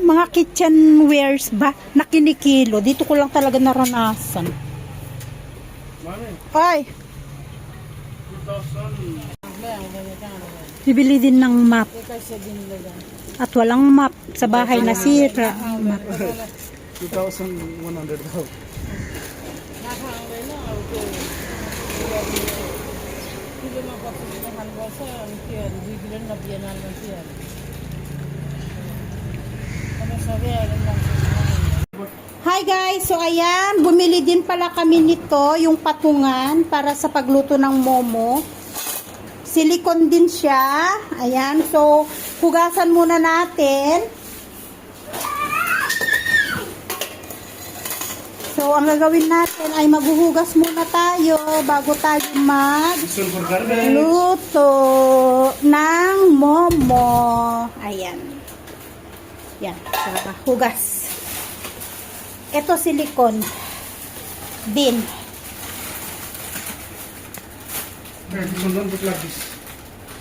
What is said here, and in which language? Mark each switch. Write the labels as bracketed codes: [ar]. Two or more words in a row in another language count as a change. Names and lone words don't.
[tl] Mga kitchenwares ba na kinikilo. Dito ko lang talaga naranasan. Ay! Bibili din ng map. At walang map sa bahay, nasira ang map. 2,100 daw. [ne] किलोमा 25 खानुपर्छ अनि के अरे 2 किलो नदिएन मान्छे अनि सबै आएर मान्छे [en] Hi guys! [tl] So ayan, bumili din pala kami nito, yung patungan para sa pagluto ng momo. Silicone din siya. Ayan, so hugasan muna natin. So ang gagawin natin ay maghuhugas muna tayo bago tayo magluto ng momo. Ayan. Yan, so hugas. Ito silicone din. [en] Don't put like this.